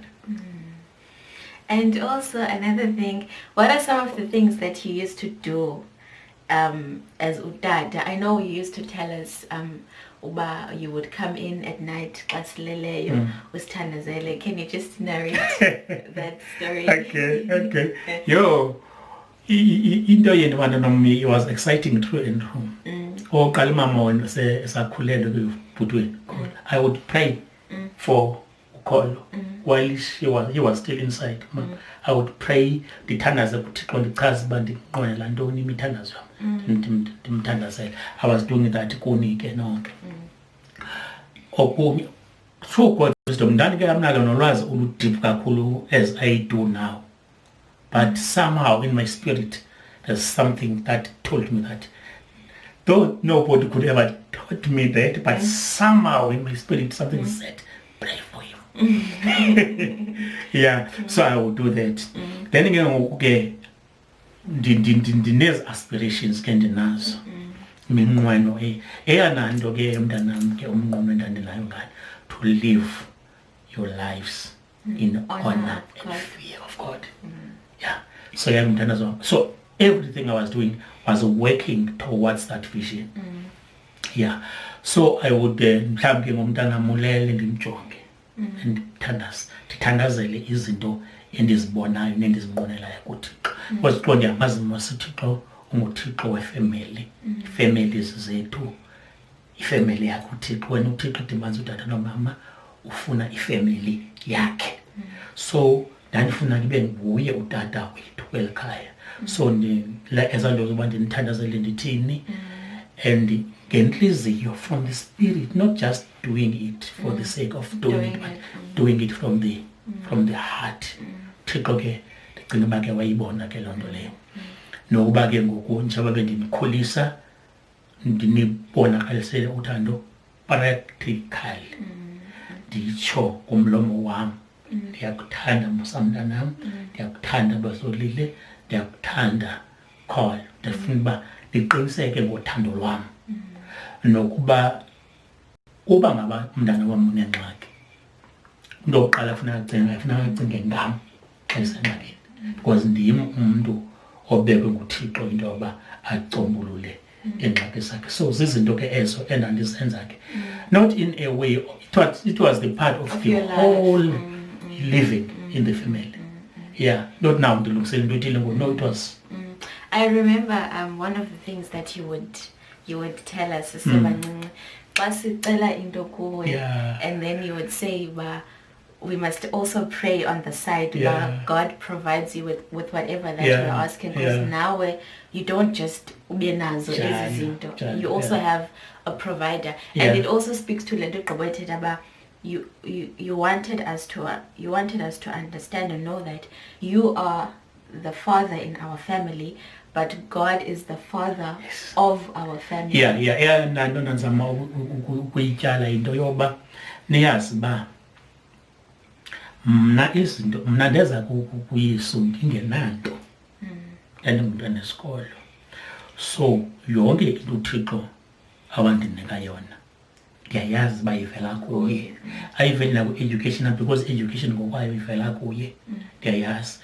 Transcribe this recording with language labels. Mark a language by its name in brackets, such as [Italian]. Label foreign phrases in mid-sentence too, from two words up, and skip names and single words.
[English] And also another thing, what are some of the things that you used to do as udada? I know you used to tell us uba you would come in at night [Xhosa] xasileleyo usithandazele. [English] Can you just narrate that story? Okay. Yo, [Xhosa] into yendibana nommi [English] was exciting through and through. [Xhosa] Oqala mama wena esakhulelwe kubhutweni, [English] I would pray for ukholo while he was still inside. I would pray [Xhosa] ndithandaze kuThixo ndichaze uba ndinqwenela ntoni imithandazo yam ndimthandazele. [English] I was doing that [Xhosa] kuni ke nonke. [English] Okunye through God's wisdom [Xhosa] ndandike amnalo nolwazi oludeep kakhulu [English] as I do now, but somehow in my spirit there's something that told me that, though nobody could ever taught me that, but somehow in my spirit something said pray for you. Yeah, so I would do that. Then again, [Xhosa] okay, ndinezi aspirations ke ndinazo iminqweno eyananto ke emntanam ke umnqweno endandinayo ngayo, [English] to live your lives in honor and fear of God. Yeah, so yeah, mntanazo. So everything I was doing was working towards that vision. Yeah, so I would [Xhosa] mhlawumbi ngomntanam ulele ndimjonge ndithandazele izinto endizibonayo nendizinqwenelayo kuThixo, because xa ndiyamazi masithixo unguThixo wefamily, families zethu, ifamily yakho uThixo. Wena uThixo dimanzi utata nomama ufuna ifamily yakhe, so ndandifuna ndibe nguye utata wethu kweli khaya. [English] So [Xhosa] ezanto zoba ndinithandazele ndithini [English] and ngenhliziyo from the spirit, not just doing it for the sake of doing it, but doing it from the from the heart. [Xhosa] Thixo ke ndicinga uba ke wayibona ke loo nto leyo nokuba ke ngoku njengoba bendinikhulisa ndinibonakalisele uthando practical nditsho kumlomo wam ndiyakuthanda musamntanam ndiyakuthanda bazolile ndiyakuthanda call ndifuna uba ndiqiniseke ngothando lwam nokuba uba ngaba umntana wam unengxaki into yokuqala funeka acinge ngam xa isengxakini because ndim umntu obekwe nguThixo into yoba acombulule ingxaki zakhe. [English] So [Xhosa] zizinto ke ezo endandizenza ke [English] not in a way it was the part of the whole living in the family. Yeah, not now [Xhosa] ndilungisela into ethile ngoku. [English] No, it was I remember one of the things that you would tell us [Xhosa] sisebancinci xa sicela into kuwe, [English] and then you would say we must also pray on the side that God provides you with whatever that you're asking, because now you don't just [Xhosa] ubenazo ezi zinto, [English] you also have a provider, and it also speaks to [Xhosa] lento gqibethetha [English] about you wanted us to understand and know that you are the father in our family, but God is the father of our family. [Xhosa] Nanto ndizama ukuyityala into yoba niyazi uba mna ndeza kuyiso ndingenanto ndandingumntwana esikolo, so yonke into uThixo awandinika yona ndiyayazi uba ivela kuye, ayiveli naku-education because education ngokwayo ivela kuye, ndiyayazi.